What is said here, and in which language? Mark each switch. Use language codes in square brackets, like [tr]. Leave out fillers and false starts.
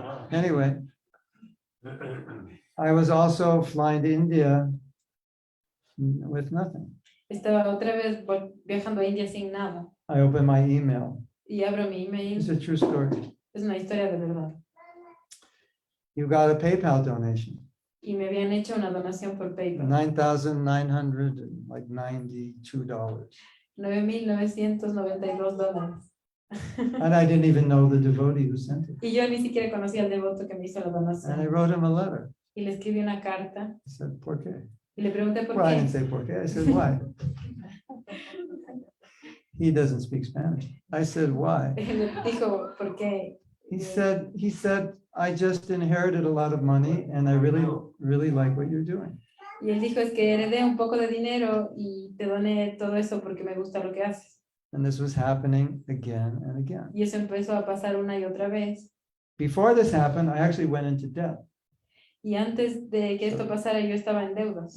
[en] Anyway, I was also flying to India with nothing. [es] Estaba otra vez viajando a India sin nada. [en] I opened my email. [es] Y abro mi [en] It's [es] email. [en] a true story. [es] Es una historia de verdad. [en] You got a PayPal donation. [es] Y me habían hecho una donación por PayPal. [en] $9,992. [es] $9,992. [en] And I didn't even know the devotee who sent it. [es] Y yo ni siquiera conocía al devoto que me hizo la [en] And I [es] donación. [en] wrote him a letter. [es] Y le escribí una carta [en] I said, [es] ¿por qué? y le pregunté por [en] Well, I [es] qué. [en] didn't say [es] por qué. [en] I said, why? He doesn't speak Spanish. I said, why? [es] Le dijo, ¿por qué? [en] He said, I just inherited a lot of money and I really like what you're doing. [es] Y él dijo, es que heredé un poco de dinero y te doné todo eso porque me gusta lo que haces. [en] And this was happening again and again. [es] Y eso empezó a pasar una y otra vez. [en] Before this happened, I actually went into debt. [es] Y antes de que esto pasara, yo estaba en deudas.